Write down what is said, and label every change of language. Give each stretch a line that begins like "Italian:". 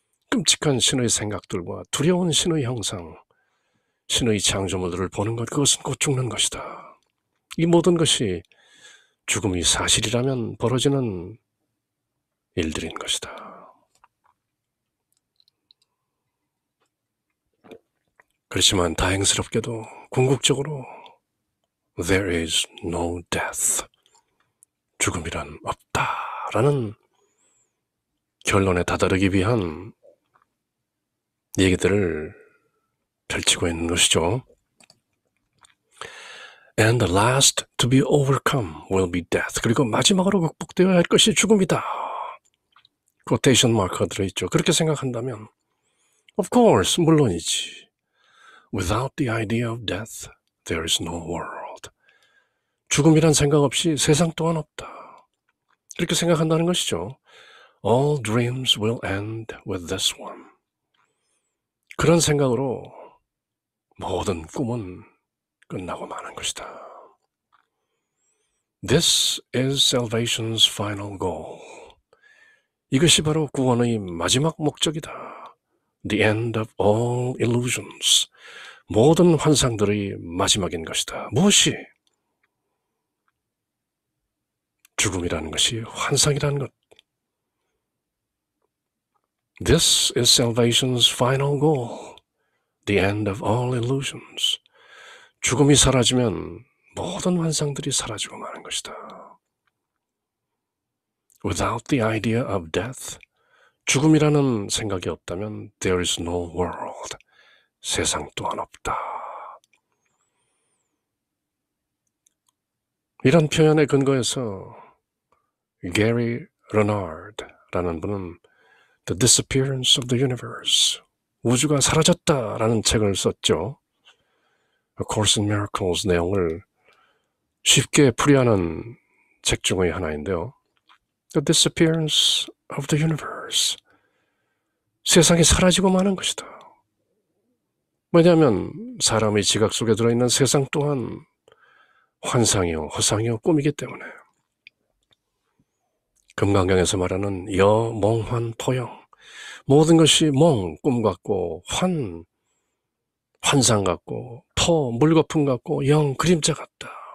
Korean: 끔찍한 신의 생각들과 두려운 신의 형상, 신의 창조물들을 보는 것, 그것은 곧 죽는 것이다. 이 모든 것이 죽음이 사실이라면 벌어지는 일들인 것이다. 그렇지만 다행스럽게도 궁극적으로
English: There is no death.
Korean: 죽음이란 없다라는 결론에 다다르기 위한 얘기들을 펼치고 있는 것이죠.
English: And the last to be overcome will be death.
Korean: 그리고 마지막으로 극복되어야 할 것이 죽음이다. 코테이션 마크가 들어있죠. 그렇게 생각한다면
English: Of course,
Korean: 물론이지.
English: Without the idea of death, there is no world.
Korean: 죽음이란 생각 없이 세상 또한 없다. 그렇게 생각한다는 것이죠.
English: All dreams will end with this one.
Korean: 그런 생각으로 모든 꿈은 끝나고 마는 것이다.
English: This is salvation's final goal.
Korean: 이것이 바로 구원의 마지막 목적이다.
English: The end of all illusions.
Korean: 모든 환상들의 마지막인 것이다. 무엇이? 죽음이라는 것이 환상이라는 것.
English: This is salvation's final goal. The end of all illusions.
Korean: 죽음이 사라지면 모든 환상들이 사라지고 마는 것이다.
English: Without the idea of death,
Korean: 죽음이라는 생각이 없다면
English: there is no world.
Korean: 세상 또한 없다. 이런 표현에 근거해서 게리 레나르드라는 분은 The Disappearance of the Universe, 우주가 사라졌다라는 책을 썼죠. A Course in Miracles 내용을 쉽게 풀이하는 책 중의 하나인데요. The Disappearance of the Universe, 세상이 사라지고 마는 것이다. 왜냐하면 사람의 지각 속에 들어있는 세상 또한 환상이요, 허상이요, 꿈이기 때문에. 금강경에서 말하는 여, 몽, 환, 토영. 모든 것이 몽, 꿈 같고, 환상 같고, 토, 물거품 같고, 영, 그림자 같다.